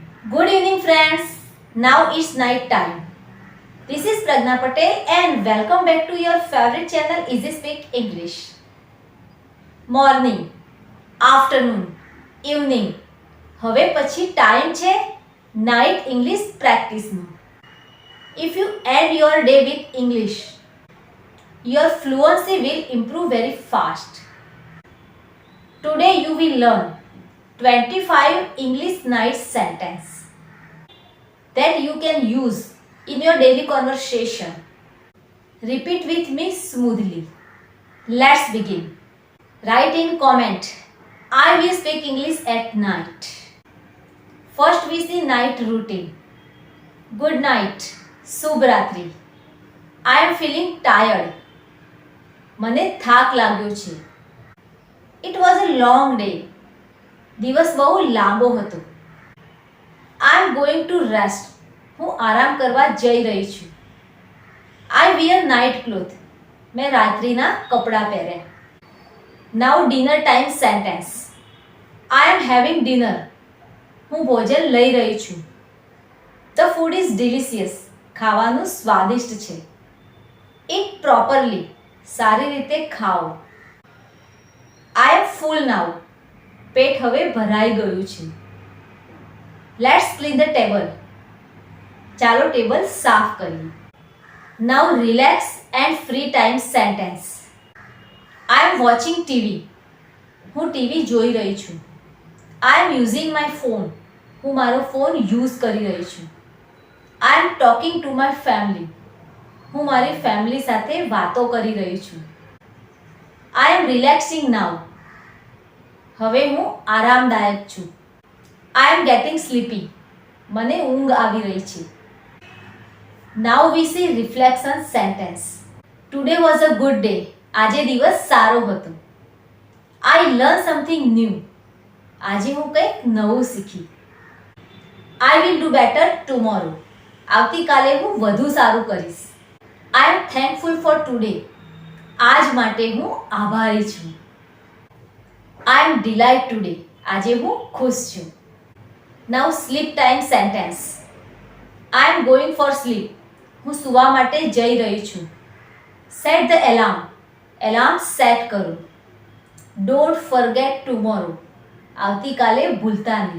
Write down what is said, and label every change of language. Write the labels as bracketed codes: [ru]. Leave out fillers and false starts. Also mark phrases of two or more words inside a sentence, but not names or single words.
[en] Good evening, friends. Now it's night time. This is Pragna Patel and welcome back to your favorite channel Easy Speak English. Morning, afternoon, evening. [gu] હવે પછી ટાઈમ છે [en] night English practice. If you end your day with English, your fluency will improve very fast. Today you will learn 25 English night sentence that you can use in your daily conversation. Repeat with me smoothly. Let's begin. Write in comment, I will speak English at night. First we see night routine. Good night, [gu] શુભ રાત્રિ. [en] I am feeling tired. [gu] મને થાક લાગ્યો છે. [en] It was a long day. [gu] દિવસ બહુ લાંબો હતો. [en] I am going to rest. [gu] હું આરામ કરવા જઈ રહી છું. [en] I wear night clothes. [gu] મેં રાત્રિના કપડાં પહેર્યા. [en] Now dinner time sentence. I am having dinner. [gu] હું ભોજન લઈ રહી છું. [en] The food is delicious. [gu] ખાવાનું સ્વાદિષ્ટ છે. [en] Eat properly. [gu] સારી રીતે ખાઓ. [en] I am full now. [gu] પેટ હવે ભરાઈ ગયું છે. [en] Let's clean the table. [gu] ચાલો ટેબલ સાફ કરીએ. [en] Now relax and free time sentence. I am watching TV. [gu] હું ટીવી જોઈ રહી છું. [en] I am using my phone. [gu] હું મારો ફોન યુઝ કરી રહી છું. [en] I am talking to my family. [gu] હું મારી ફેમિલી સાથે વાતો કરી રહી છું. [en] I am relaxing now. [gu] હવે હું આરામદાયક છું. [en] I am getting sleepy. [gu] મને ઊંઘ આવી રહી છે. [en] Now we see reflection sentence. Today was a good day. [gu] આજે દિવસ સારો હતો. [en] I learned something new. [gu] આજે હું કંઈક નવું શીખી. [en] I will do better tomorrow. [gu] આવતીકાલે હું વધુ સારું કરીશ. [en] I am thankful for today. [gu] આજ માટે હું આભારી છું. [en] I am delighted today. [gu] આજે હું ખુશ છું. [en] Now sleep time sentence. I am going for sleep. [gu] હું સૂવા માટે જઈ રહી છું. [en] Set the alarm. alarm set [gu] કરો. [en] Don't forget tomorrow. [gu] આવતીકાલે ભૂલતા નહીં.